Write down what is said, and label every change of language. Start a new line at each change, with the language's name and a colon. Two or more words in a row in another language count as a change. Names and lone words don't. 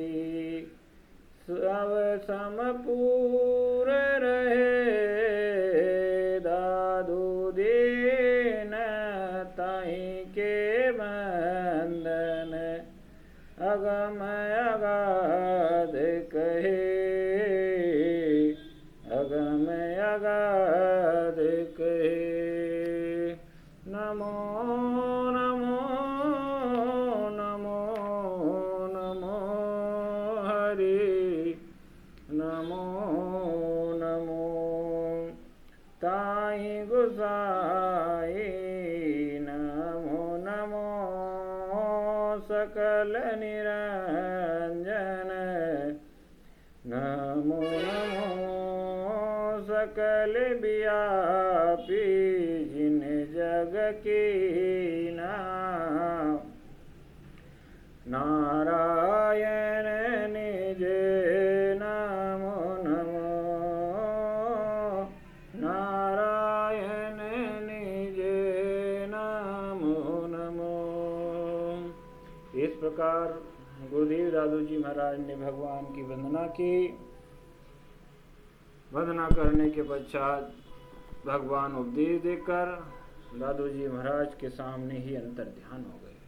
Hindi: सब समपूर रहे, दादू दीन ताहि के बंधन, अगम अगाध कहे, अगम अगाध कहे। नमो नमो नमो नमो हरि, नमो नमो ताहि गोसाई, नमो नमो सकल निरंजन, नमो नमो सकल व्यापी, जिन जग कीना, नारायण निज नमो नमो, नारायण निज नमो नमो। इस प्रकार गुरुदेव दादू जी महाराज ने भगवान की वंदना की। वंदना करने के पश्चात भगवान उपदेश देकर दादू जी महाराज के सामने ही अंतर ध्यान हो गए।